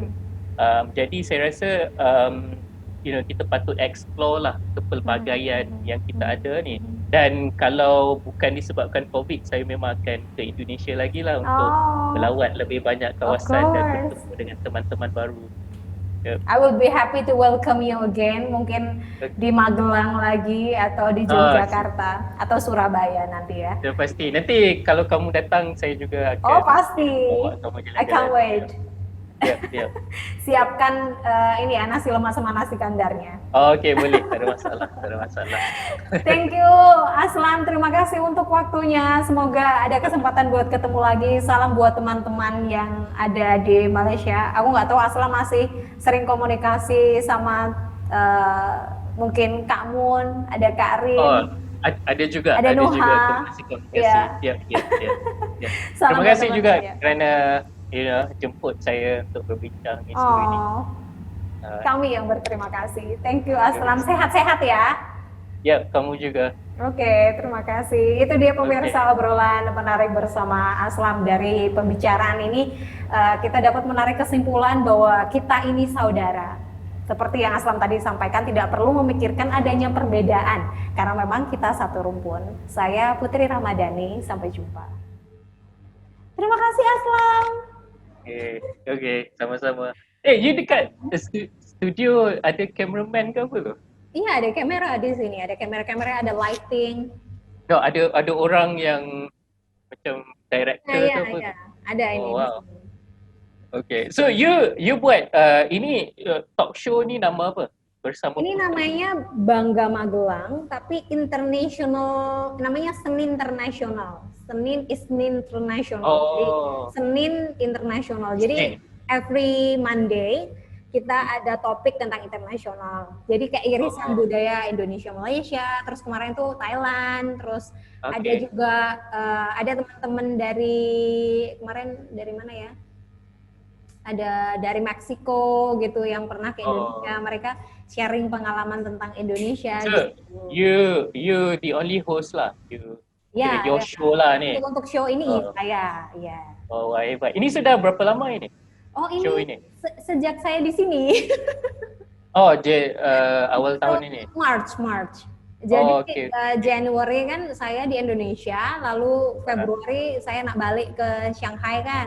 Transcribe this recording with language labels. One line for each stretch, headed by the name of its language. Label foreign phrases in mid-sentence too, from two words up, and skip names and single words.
Malay: Jadi saya rasa kita patut explore lah kepelbagaian yang kita ada ni. Dan kalau bukan disebabkan COVID, saya memang akan ke Indonesia lagi lah untuk melawat lebih banyak kawasan dan bertemu dengan teman-teman baru.
English: I will be happy to welcome you again,
Indonesian: mungkin di Magelang lagi atau di Yogyakarta atau Surabaya nanti ya.
Malay: Ya pasti.
Indonesian: Nanti kalau kamu datang saya juga akan
Malay: pasti.
English: I can't wait.
Indonesian: Ya. Siapkan ini ya nasi lemak sama nasi kandarnya.
Malay: Okey, boleh. Tak ada masalah.
English: Thank you Aslam,
Indonesian: terima kasih untuk waktunya. Semoga ada kesempatan buat ketemu lagi. Salam buat teman-teman yang ada di Malaysia. Aku nggak tahu Aslam masih sering komunikasi sama mungkin Kak Mun, ada Kak Rin. Ada juga. Ada Nuha. Komunikasi. Ya.
Malay: Terima kasih juga kerana jemput saya untuk berbincang isu ini.
Indonesian: Kami yang berterima kasih.
English: Thank you Aslam,
Indonesian: sehat-sehat ya.
Malay: Ya, kamu juga.
Indonesian: Oke, terima kasih. Itu dia pemirsa obrolan menarik bersama Aslam. Dari pembicaraan ini kita dapat menarik kesimpulan bahwa kita ini saudara. Seperti yang Aslam tadi sampaikan, tidak perlu memikirkan adanya perbedaan karena memang kita satu rumpun. Saya Putri Ramadhani, sampai jumpa. Terima kasih Aslam.
Malay: Okey, sama-sama. You dekat studio ada cameraman ke apa tu?
Indonesian: Iya, ada kamera di sini, ada kamera-kamera, ada lighting.
Malay: Ada orang yang macam director ke apa?
Indonesian: Ya, ada ini.
Malay: Wow.
English: Okay, so you
Malay: buat ini
English: talk show
Malay: ni nama apa? Bersama
Indonesian: ini namanya Bangga Magelang, tapi international, namanya Senin Internasional.
Malay: Senin International.
Indonesian: Jadi Senin Internasional. Jadi
English: every Monday
Indonesian: kita ada topik tentang internasional. Jadi kayak irisan budaya Indonesia Malaysia, terus kemarin tuh Thailand, terus ada juga ada teman-teman dari kemarin dari mana ya? Ada dari Meksiko gitu yang pernah ke Indonesia, mereka sharing pengalaman tentang Indonesia. So, gitu.
English: you the only host
Malay: lah.
English: Your show
Malay: lah ni.
Indonesian: Untuk show ini saya, ya.
Malay: Oh, hebat. Ini sudah berapa lama ini?
Indonesian: Ini, show ini? Sejak saya di sini. Awal tahun ini. March.
Malay: Jadi Januari kan saya di Indonesia, lalu Februari saya nak balik ke Shanghai kan.